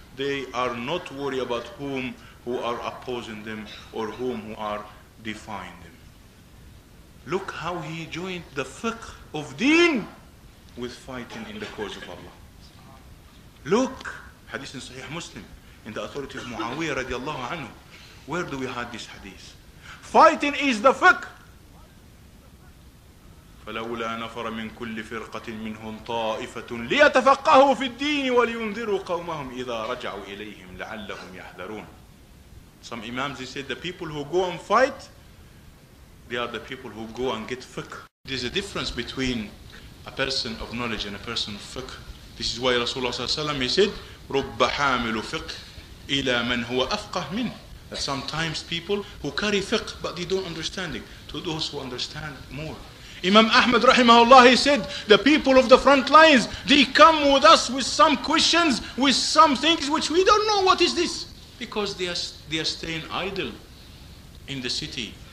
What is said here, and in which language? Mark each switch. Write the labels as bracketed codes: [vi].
[en] They are not worried about who are opposing them or who are defying them. Look how he joined the fiqh of deen with fighting in the cause of Allah. Look, hadith in Sahih Muslim, in the authority of Muawiyah radiallahu anhu. Where do we have this hadith? Fighting is the fiqh. [ar] فلولا نفر من كل فرقة منهم طائفة ليتفقهوا في الدين ولينذروا قومهم إذا رجعوا إليهم لعلهم يحذرون. [en] Some imams, they said the people who go and fight, they are the people who go and get fiqh. There's a difference between a person of knowledge and a person of fiqh. This is why Rasulullah ﷺ, he said, [ar] رُبَّ حَامِلُ فِقْهِ إِلَى مَنْ هُوَ أَفْقَهْ مِنْهِ. [en] That sometimes people who carry fiqh but they don't understand it, to those who understand more. Imam Ahmad rahimahullah, he said, the people of the front lines, they come with us with some questions, with some things which we don't know what is this. Because they are staying idle in the city.